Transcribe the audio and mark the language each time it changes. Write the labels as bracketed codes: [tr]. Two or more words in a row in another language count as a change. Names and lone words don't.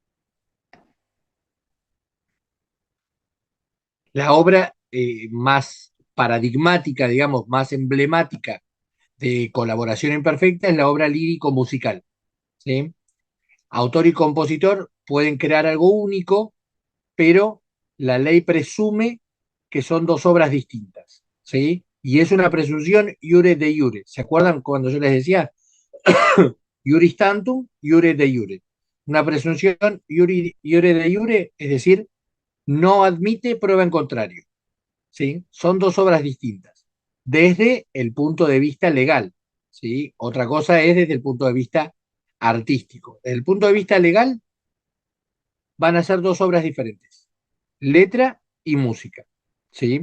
[es] La obra más paradigmática, digamos, más emblemática de colaboración imperfecta es la obra lírico-musical, ¿sí? Autor y compositor pueden crear algo único, pero la ley presume que son dos obras distintas, ¿sí? Y es una presunción [la] iure de iure. [es] ¿Se acuerdan cuando yo les decía [la] iuris tantum, iure de iure? [es] Una presunción [la] iure de iure, [es] es decir, no admite prueba en contrario. ¿Sí? Son dos obras distintas, desde el punto de vista legal, ¿sí? Otra cosa es desde el punto de vista artístico. Desde el punto de vista legal van a ser dos obras diferentes, letra y música, ¿sí?